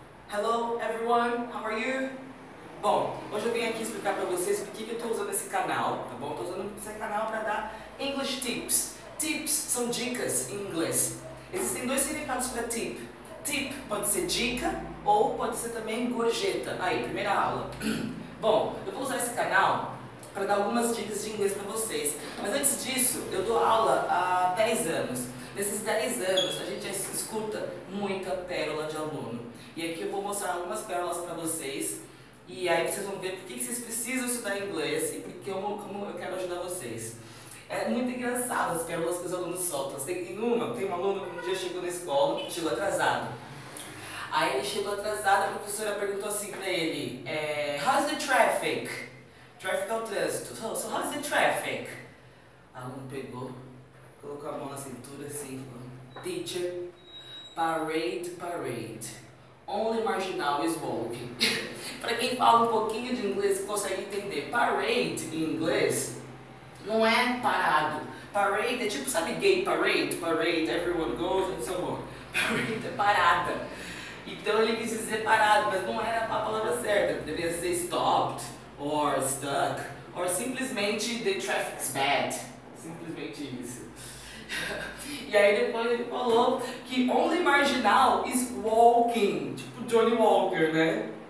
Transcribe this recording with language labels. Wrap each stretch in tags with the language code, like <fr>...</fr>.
<en>Hello everyone, how are you?</en> <pt>Bom, hoje eu vim aqui explicar para vocês por que eu estou usando esse canal, tá bom? Estou usando esse canal para dar English Tips. Tips são dicas em inglês. Existem dois significados para tip. Tip pode ser dica ou pode ser também gorjeta. Aí, primeira aula. Bom, eu vou usar esse canal para dar algumas dicas de inglês para vocês. Mas antes disso, eu dou aula há 10 anos. Nesses 10 anos, a gente já escuta muita pérola de aluno. E aqui eu vou mostrar algumas pérolas para vocês. E aí vocês vão ver por que vocês precisam estudar inglês e porque como eu quero ajudar vocês. É muito engraçado as pérolas que os alunos soltam. Tem um aluno que um dia chegou na escola, chegou atrasado. Aí ele chegou atrasado, a professora perguntou assim pra ele,</pt> <en>how's the traffic?</en> <pt>Traffic é o trânsito.</pt> <en>So how's the traffic?</en> <pt>O aluno pegou, colocou a mão na cintura assim, falou,</pt> <en>teacher, parade. Only marginal is walking.</en> <pt>Para quem fala um pouquinho de inglês consegue entender. Parade em inglês não é parado. Parade é tipo, sabe,</pt> <en>gay parade? Parade, everyone goes and so on.</en> <pt>Parade é parada. Então ele quis dizer parado, mas não era a palavra certa. Deveria ser</pt> <en>stopped, or stuck,</en> <pt>or simplesmente</pt> <en>the traffic's bad.</en> <pt>Simplesmente isso. E aí depois ele falou que</pt> <en>only marginal is walking,</en> <pt>tipo Johnny Walker, né?</pt>